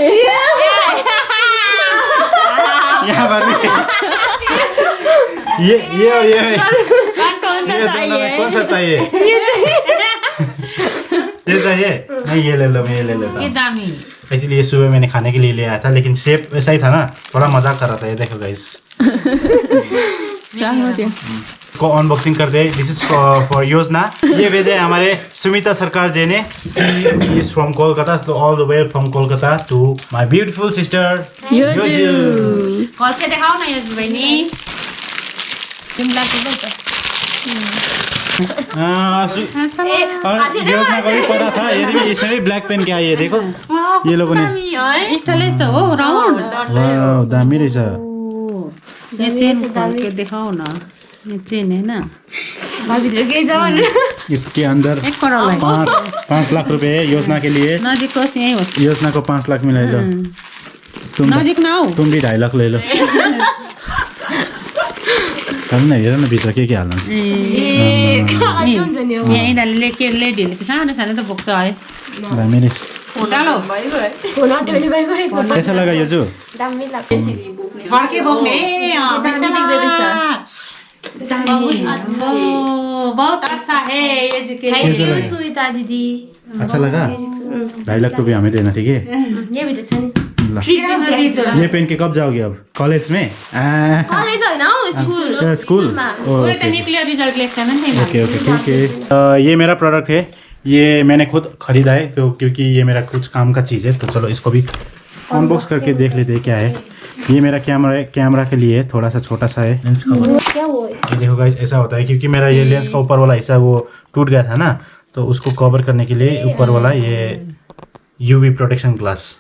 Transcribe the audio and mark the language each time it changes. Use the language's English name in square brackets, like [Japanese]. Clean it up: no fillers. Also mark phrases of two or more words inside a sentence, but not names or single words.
[Hindi] यहाँ पर भी ये और ये है कौन सा चाहिए ये चाहिए नहीं ये ले लो मैं ये ले लेता हूँ [Nepali] दामी [Hindi] एक्चुअली ये सुबह मैंने खाने के लिए ले आया था लेकिन शेप ऐसा ही था ना थोड़ा मजाक कर रहा था ये देखो गाइस को अनबॉक्सिंग कर दे [English] this is for [Hindi] योजना ये भेजे हमारे सुमिता सरकार जी ने [English] she is from Kolkata so all the way from Kolkata to my beautiful sister [Hindi] योजु खोल के दिखाओ ना योजु [Nepali] बहनी तिमीलाई के बोल्छ [Hindi] और योजना को भी पता था इसने भी [English] black pen [Hindi] किया ये देखो ये लोगों ने [Nepali] स्टाइलिश त हो राउन्ड वाओ दामी रहेछ [Hindi] ये चेन खोल के दिखाओ ना ये चेन है ना इसके अंदर 5 लाख रुपए है योजना के लिए [Nepali] नजिक होस् यही होस् [Hindi] योजना को 5 लाख मिला लो [Nepali] नजिक न हो [Hindi] तुम भी 2.5 लाख ले लो कम [Nepali] न हेर न भित्र के हाल्नु यही डाले के लेडीले त सानो सानो त बोक्छ है दामी रहेछ [Hindi] डालो कैसा लगा योजु [Nepali] छड्के बोक्ने [Hindi] बहुत अच्छा है [English] thank you सुमिता दिदी [Hindi] अच्छा लगा 2.5 लाख रुपये हमें देना ठीक है ये पहन के कब जाओगे अब कॉलेज में स्कूल ओके ठीक है ये मेरा प्रोडक्ट है ये मैंने खुद खरीदा है तो क्योंकि ये मेरा कुछ काम का चीज़ है तो चलो इसको भी अनबॉक्स करके देख लेते हैं क्या है ये मेरा कैमरा के लिए थोड़ा सा छोटा सा है [English] lens cover [Hindi] ये देखो गाइस ऐसा होता है क्योंकि मेरा ये लेंस का ऊपर वाला हिस्सा वो टूट गया था ना तो उसको कवर करने के लिए ऊपर वाला ये [English] UV protection glass